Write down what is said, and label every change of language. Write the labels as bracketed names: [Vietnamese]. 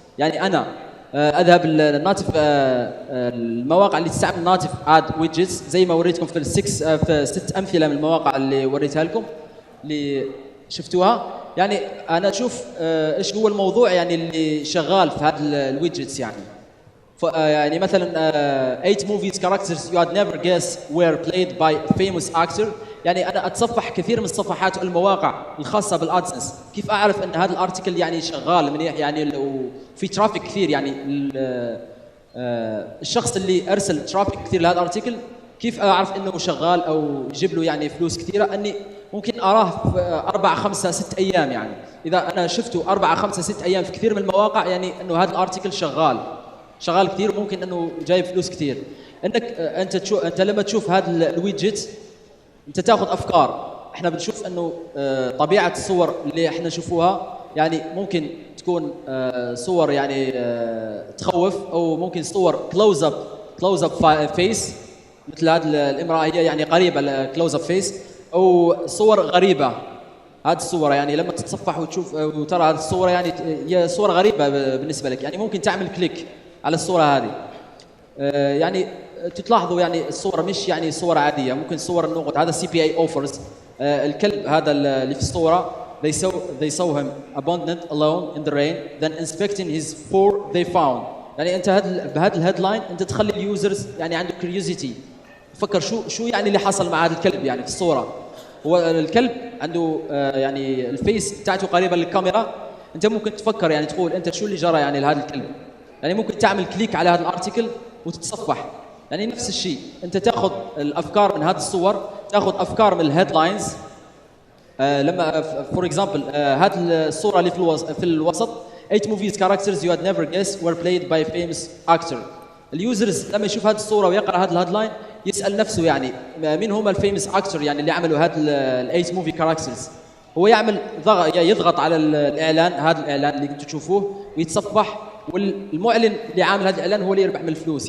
[Arabic] يعني انا اذهب الناتيف المواقع اللي تستعمل ناتيف اد ويدجتس زي ما وريتكم في في 6 امثله من المواقع اللي وريتها لكم اللي شفتوها. يعني انا اشوف ايش هو الموضوع يعني اللي شغال في هذا الويدجتس. [English] يعني يعني مثلا 8 movies characters you had never guessed were played by famous actor. [Arabic] يعني انا اتصفح كثير من الصفحات والمواقع الخاصه بالادسنس، كيف اعرف ان هذا الارتكل يعني شغال منيح يعني وفي ترافيك كثير. يعني الشخص اللي ارسل ترافيك كثير لهذا الارتكل كيف اعرف انه شغال او يجيب له يعني فلوس كثيره؟ اني ممكن اراه في 4 5 6 ايام. يعني اذا انا شفته 4 5 6 ايام في كثير من المواقع يعني انه هذا الارتكل شغال كثير، ممكن انه جايب فلوس كثير. انك انت لما تشوف هذا الويدجت انت تاخذ افكار. احنا بنشوف انه طبيعه الصور اللي احنا نشوفوها يعني ممكن تكون صور يعني تخوف، او ممكن صور كلوز اب فيس مثل هذه الامراه هي يعني قريبه الكلوز اب فيس، او صور غريبه. هذه الصوره يعني لما تتصفح وتشوف وترى هذه الصوره يعني هي صوره غريبه بالنسبه لك، يعني ممكن تعمل كليك على الصوره هذه. يعني تلاحظوا يعني الصور مش يعني صور عاديه، ممكن صور النقط. [English] هذا CPA offers. الكلب هذا اللي في الصوره they saw him abandoned alone in the rain then inspecting his fur they found. [Arabic] يعني انت بهذا الهيدلاين انت تخلي اليوزرز يعني عنده كيوريوزيتي، فكر شو يعني اللي حصل مع هذا الكلب. يعني في الصوره هو الكلب عنده يعني الفيس بتاعته قريبه للكاميرا، انت ممكن تفكر يعني تقول انت شو اللي جرى يعني لهذا الكلب. يعني ممكن تعمل كليك على هذا الارتيكل وتتصفح. يعني نفس الشيء انت تاخذ الافكار من هذه الصور، تاخذ افكار من الهيدلاينز. [English] لما for example هذه الصوره اللي في الوسط 8 movies characters you had never guessed were played by famous actor. [Arabic] اليوزرز لما يشوف هذه الصوره ويقرا هذا الهيدلاين يسال نفسه يعني مين هم الفيمس اكتر يعني اللي عملوا هذا ال8 موفي كاركترز. هو يعمل يضغط على الاعلان، هذا الاعلان اللي انتم تشوفوه، ويتصفح، والمعلن اللي عامل هذا الاعلان هو اللي يربح من الفلوس.